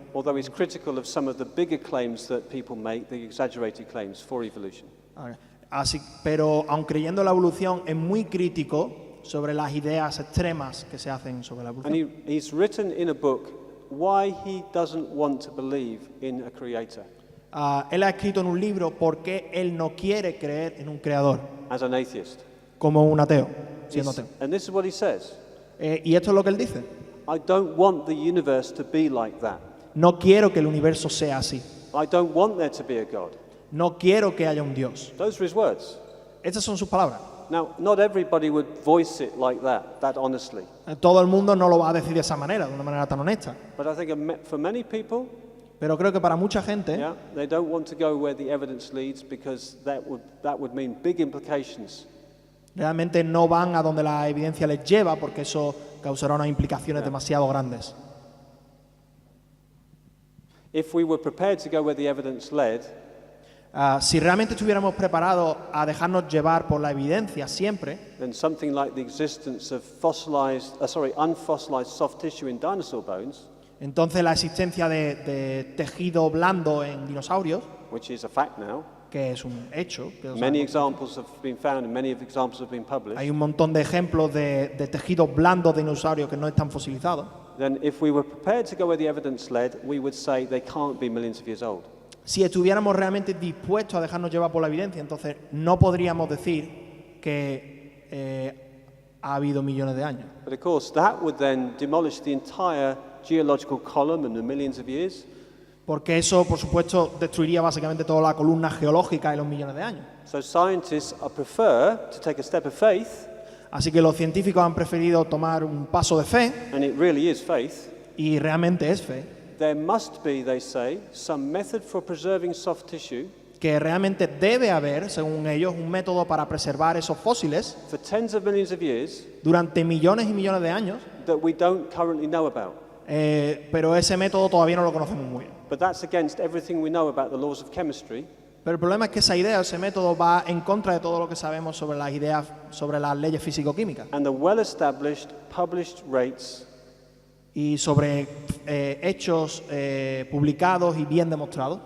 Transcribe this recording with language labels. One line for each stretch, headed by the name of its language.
English: although he's critical of some of the bigger claims that people make, the exaggerated claims for evolution.
Spanish: pero aun creyendo en la evolución es muy crítico sobre las ideas extremas que se hacen sobre la
English: And
Spanish: evolución.
English: he's written in a book why he doesn't want to believe in a creator
Spanish: Él ha escrito en un libro por qué él no quiere creer en un creador,
English: as an atheist.
Spanish: como un ateo, siendo ateo.
English: And this is what he says.
Spanish: Y esto es lo que él dice.
English: I don't want the universe to be like that.
Spanish: No quiero que el universo sea así.
English: I don't want there to be a God.
Spanish: No quiero que haya un Dios.
English: Those are his words.
Spanish: Estas son sus palabras.
English: Now, not everybody would voice it like that honestly.
Spanish: Todo el mundo no lo va a decir de esa manera, de una manera tan honesta.
English: But I think for many people,
Spanish: Pero creo que para mucha gente,
English: yeah, they don't want to go where the evidence leads because that would mean big implications.
Spanish: realmente no van a donde la evidencia les lleva porque eso causará unas implicaciones demasiado grandes.
English: If we were prepared to go where the evidence led,
Spanish: Si realmente estuviéramos preparados a dejarnos llevar por la evidencia siempre,
English: then something like the existence of unfossilized soft tissue in dinosaur bones,
Spanish: entonces la existencia de tejido blando en dinosaurios,
English: which is a fact now,
Spanish: que es un hecho, que lo
English: many
Spanish: sabemos.
English: examples have been found and many of the examples have been published,
Spanish: Hay un montón de ejemplos de tejidos blandos de dinosaurios que no están fosilizados.
English: then if we were prepared to go where the evidence led, we would say they can't be millions of years old.
Spanish: Si estuviéramos realmente dispuestos a dejarnos llevar por la evidencia, entonces no podríamos decir que ha habido millones de años.
English: But of course, that would then demolish the entire geological column and the millions of years.
Spanish: Porque eso, por supuesto, destruiría básicamente toda la columna geológica y los millones de años.
English: So scientists prefer to take a step of faith,
Spanish: Así que los científicos han preferido tomar un paso de fe,
English: and it really is faith.
Spanish: y realmente es fe,
English: There must be, they say, some method for preserving soft tissue
Spanish: que realmente debe haber, según ellos, un método para preservar esos fósiles
English: for tens of millions of years
Spanish: durante millones y millones de años,
English: that we don't currently know about.
Spanish: pero ese método todavía no lo conocemos muy bien.
English: But that's against everything we know about the laws of chemistry,
Spanish: Pero el problema es que esa idea, ese método, va en contra de todo lo que sabemos sobre las ideas, sobre las leyes físico-químicas
English: and the well-established published rates
Spanish: y sobre hechos publicados y bien demostrados